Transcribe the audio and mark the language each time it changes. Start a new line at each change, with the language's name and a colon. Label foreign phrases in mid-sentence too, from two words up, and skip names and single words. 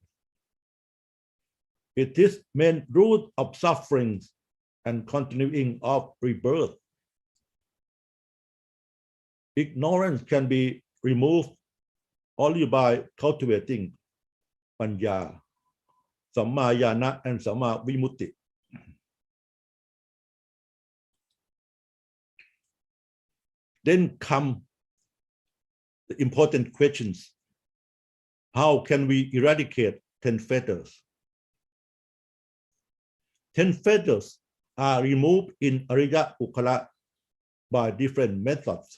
English: It is main root of sufferings and continuing of rebirth. Ignorance can be removed only by cultivating
Pali: panya, sammaญาณ
English: and
Pali: samma vimutti.
English: Then come the important questions. How can we eradicate 10 fetters? 10 fetters are removed in
Pali: Ariya Puggala
English: by different methods.